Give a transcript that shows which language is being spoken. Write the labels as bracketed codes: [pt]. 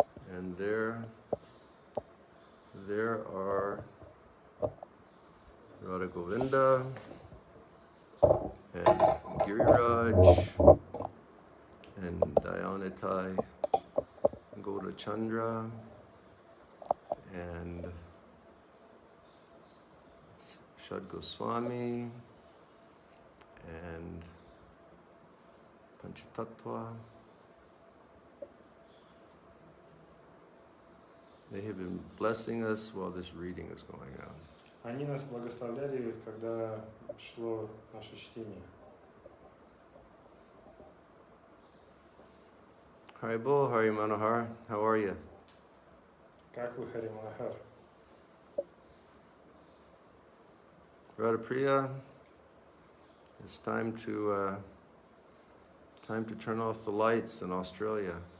[en] And there are Radha Govinda and Giriraj and Dayanitai Goda Chandra and Shad Goswami and Panchatattva. They have been blessing us while this reading is going on. [ru] Они нас благословляли, когда шло наше чтение. [en] Haribol, Hari Manohar, how are you? [ru] Как вы, Хари Манахар? [en] Radha Priya, it's time to turn off the lights in Australia.